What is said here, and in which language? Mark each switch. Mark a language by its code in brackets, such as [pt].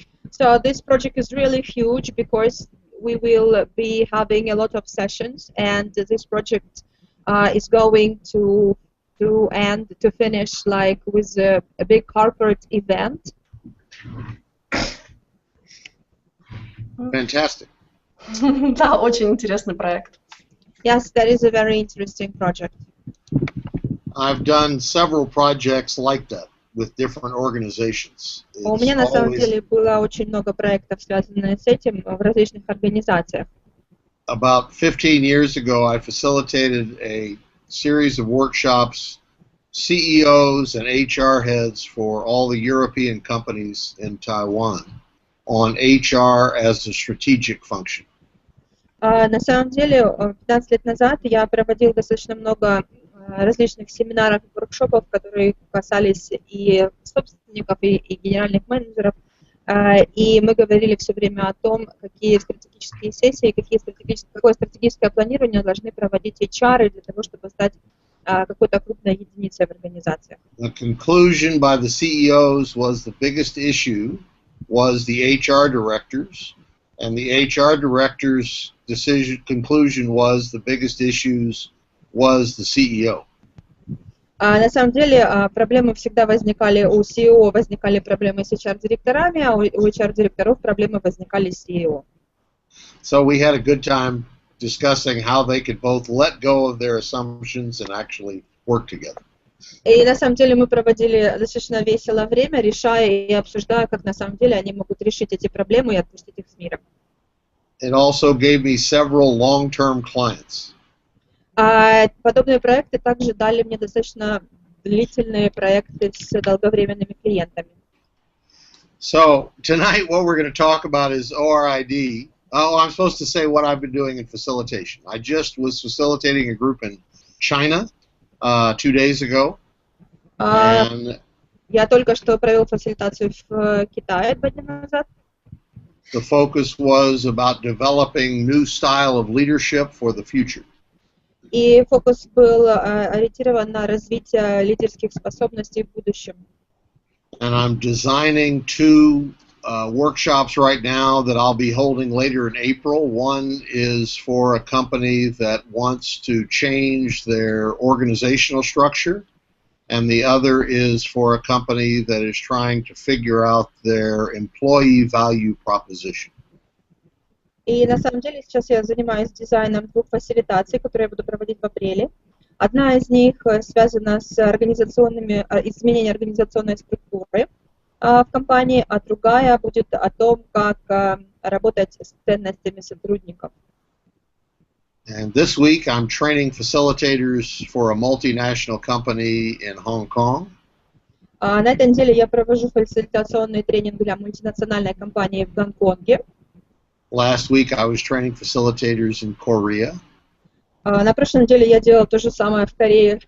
[en] So this project is really huge because we will be having a lot of sessions, and this project is going to end, to finish like with a big corporate event. Fantastic. [ru] Да, очень интересный проект. [en] Yes, that is a very interesting project. I've done several projects like that with different organizations. [ru] У меня на самом деле было очень много проектов, связанных с этим в различных организациях. [en] About 15 years ago, I facilitated a series of workshops, CEOs and HR heads for all the European companies in Taiwan on HR as a strategic function. [ru] На самом деле, 15 лет назад я проводил достаточно много различных семинаров и воркшопов, которые касались и собственников, и генеральных менеджеров. И мы говорили все время о том, какие стратегические сессии, какое стратегическое планирование должны проводить HR для того, чтобы стать какой-то крупной единицей в организациях. [en] The conclusion by the CEOs was the biggest issue was the HR directors, and the HR directors' conclusion was the biggest issues was the CEO. [ru] На самом деле проблемы всегда возникали у CEO, возникали проблемы с HR-директорами, а у HR-директоров проблемы возникали с CEO. [en] So we had a good time discussing how they could both let go of their assumptions and actually work together. [ru] И на самом деле мы проводили достаточно весело время, решая и обсуждая, как на самом деле они могут решить эти проблемы и отпустить их с миром. [en] It also gave me several long-term clients. [ru] Подобные проекты также дали мне достаточно длительные проекты с долговременными клиентами. [en] So tonight what we're going to talk about is ORID. Oh, I'm supposed to say what I've been doing in facilitation. I just was facilitating a group in China 2 days ago. [ru] Я только что провел фасилитацию в Китае 2 дня назад. [en] The focus was about developing new style of leadership for the future. [ru] И фокус был ориентирован на развитие лидерских способностей в будущем. [en] And I'm designing 2 workshops right now that I'll be holding later in April. One is for a company that wants to change their organizational structure, and the other is for a company that is trying to figure out their employee value proposition. [ru] И на самом деле сейчас я занимаюсь дизайном 2 фасилитаций, которые я буду проводить в апреле. Одна из них связана с изменением организационной структуры в компании, а другая будет о том, как работать с ценностями сотрудников. [en] And this week I'm training facilitators for a multinational company in Hong Kong. [ru] На этой неделе я провожу фасилитационный тренинг для мультинациональной компании в Гонконге. [en] Last week I was training facilitators in Korea. [ru] На прошлой неделе я делал то же самое в Корее.